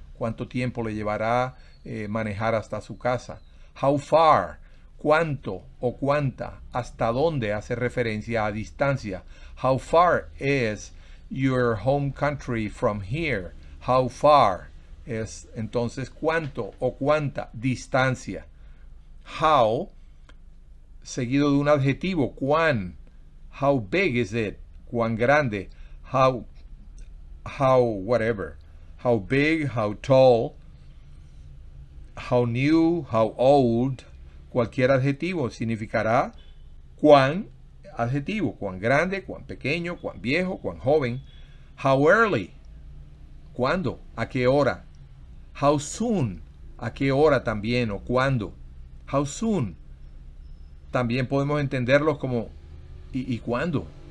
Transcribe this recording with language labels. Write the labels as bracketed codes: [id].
[es] ¿Cuánto tiempo le llevará manejar hasta su casa? [en] How far, [es] cuánto o cuánta, hasta dónde hace referencia a distancia. [en] How far is your home country from here? How far [es] es entonces cuánto o cuánta, distancia. How, seguido de un adjetivo, cuán. [en] How big is it? [es] Cuán grande. [en] How whatever. How big, how tall, how new, how old. [es] Cualquier adjetivo significará cuán, adjetivo, cuán grande, cuán pequeño, cuán viejo, cuán joven. [en] How early, [es] cuándo, a qué hora. [en] How soon, [es] a qué hora también o cuándo. How soon, también podemos entenderlos como y cuándo.